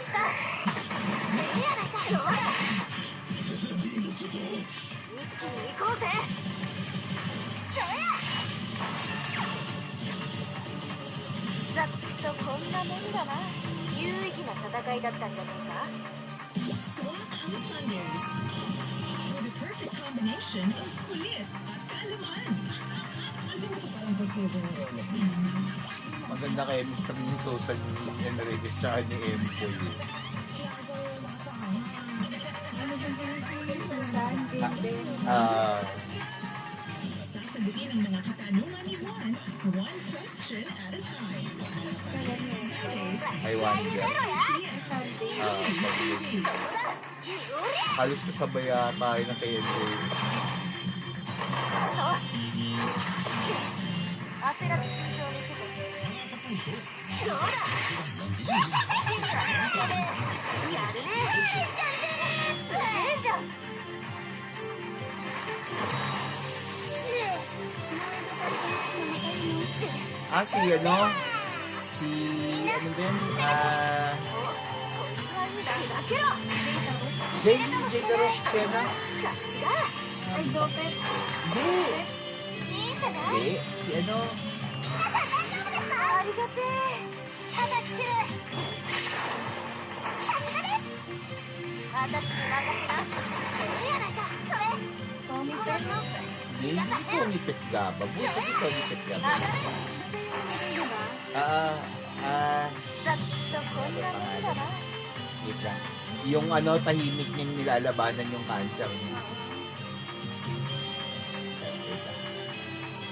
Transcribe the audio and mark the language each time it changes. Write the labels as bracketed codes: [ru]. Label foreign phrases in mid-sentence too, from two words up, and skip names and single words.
[ja] いいやないか。ほら一気に行こうぜ。そうや。ざっとこんなもんだな。有意義な戦いだったんじゃねえか。 [en] Swat on Sundays. With a perfect combination of [tl] kulit at kalaman. Maganda kaya Mr. ni Susan Enriquez tsaka ni Empoy. Sasagutin ang mga katanungan ni Juan, [en] one question at a time. Sundays, I wonder. [tl] Halos kasabay tayo ng kay Empoy. [ja] 焦らず慎重に行くぞ。どうだ。やるね。すげえじゃん。 [tl] Ah, si ano? Si ano din? JJ Garo Sena? Hindi. Hindi. Si ano? [ja] ありがてえ。ただ切る。さすがです。私に任せな。いいやないか。それ。このチャンス。 [tl] Hindi ko umipit ka. Babuti ko umipit ka. [ja] ざっとこんなもんだな。 [tl] Wait lang. Yung ano, tahimik niyang nilalabanan yung cancer niya.